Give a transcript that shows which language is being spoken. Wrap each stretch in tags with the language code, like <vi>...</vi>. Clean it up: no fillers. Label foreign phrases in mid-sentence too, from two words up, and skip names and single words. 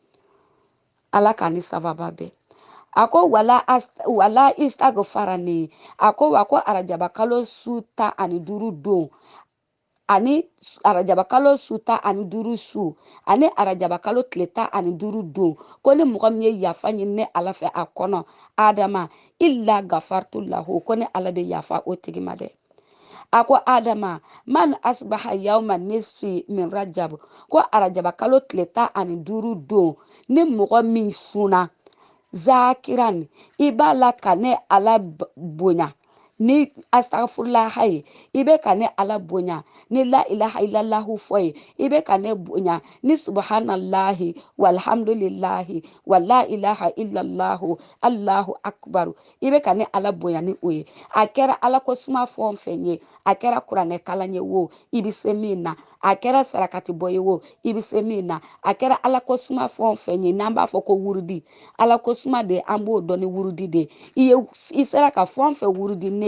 <bm>Ala k'a ni sababa bɛn a ko</bm> <ar>ولا استغفرني</ar> <bm>a ko wa ko arajaba kalo su 15 don ani arajaba kalo su 15 su ani arajaba kalo tile 15 don ko ni mɔgɔ min ye yafa ɲini ne Ala fɛ a kɔnɔ Adama</bm> <ar>إلا غفرت له</ar> <bm>ko ni Ala bɛ yafa o tigi ma dɛ a ko Adama</bm> <ar>من أصبح يوم نصف من رجب</ar> <bm>ko arajaba kalo tile 15 don ni mɔgɔ min suna zakiran i b'a la ka ne Ala bonya ni astagfirullah ye i bɛ ka ne Ala bonya ni</bm> <ar>لا إله إلا الله</ar> <bm>fɔ ye i bɛ ka ne bonya ni</bm> <ar>سبحان الله والحمد لله ولا إله إلا الله الله أكبر</ar> <bm>i bɛ ka ne Ala bonya ni o ye a kɛra Ala ko suma fɛn o fɛn ye a kɛra kuranɛ kalan ye wo i bɛ se min na a kɛra sarakati bɔ ye wo i bɛ se min na a kɛra Ala ko suma fɛn o fɛn ye n'an b'a fɔ ko wurudi Ala ko suma de an b'o dɔn ni wurudi de i sera ka fɛn o fɛn wurudi ne</bm>